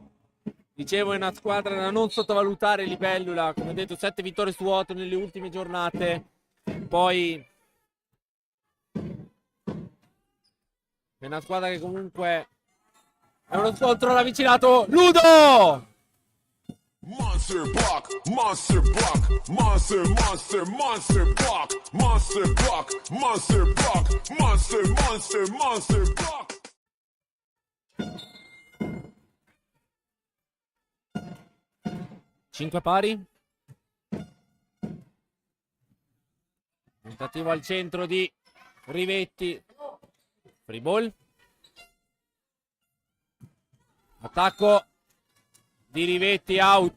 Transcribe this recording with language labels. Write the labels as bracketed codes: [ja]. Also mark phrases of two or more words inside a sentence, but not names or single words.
[it] Dicevo, è una squadra da non sottovalutare, Libellula. Come detto, 7 vittorie su 8 nelle ultime giornate. Poi è una squadra che comunque è uno scontro ravvicinato. Ludo! [en] Monster block, monster block, monster, monster, monster block, monster block, monster block, monster, monster, monster block. [it] Cinque pari. Tentativo al centro di Rivetti. [en] Free ball. [it] Attacco di Rivetti, out.